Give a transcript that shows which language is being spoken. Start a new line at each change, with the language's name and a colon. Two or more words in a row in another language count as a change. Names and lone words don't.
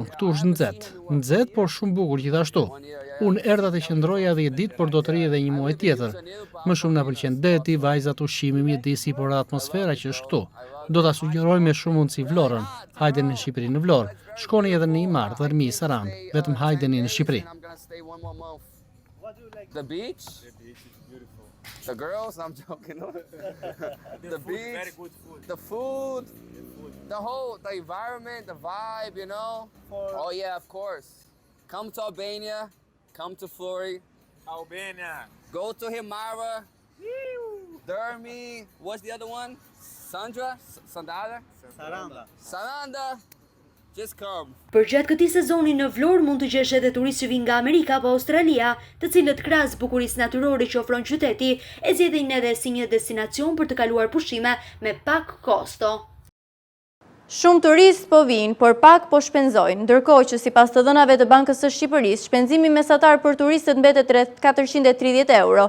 Albanian: Këtu është nxehtë, por shumë bukur gjithashtu. Unë erdha të qëndroja 10 ditë, por do të rri edhe një muaj tjetër. Më shumë na pëlqen deti, vajzat, ushqimi, mjedisi, por edhe atmosfera që është këtu. Do ta sugjeroj me shumë mundësi Vlorën. Hajdeni në Shqipëri në Vlorë. Shkoni edhe në Imar, Dërmi, Sarandë. Vetëm hajdeni në Shqipëri.
English: The beach? The girls? I'm joking. The beach, Very good food. the food, the environment, the vibe, you know? Oh yeah, of course. Come to Albania, come to Flori, Albania. go to Himara, Dermi, what's the other one? Sandra? Saranda. Just come.
Albanian: Përgjatë këtij sezoni në Vlorë mund të gjesh edhe turistë që vinë nga Amerika apo Australia, të cilët krahas bukurisë natyrore që ofron qyteti, e zgjedhin edhe si një destinacion për të kaluar pushime me pak kosto. Shumë turistë po vinë, por pak po shpenzojnë, ndërkohë që sipas të dhënave të Bankës së Shqipërisë, shpenzimi mesatar për turistët mbetet rreth 430 euro.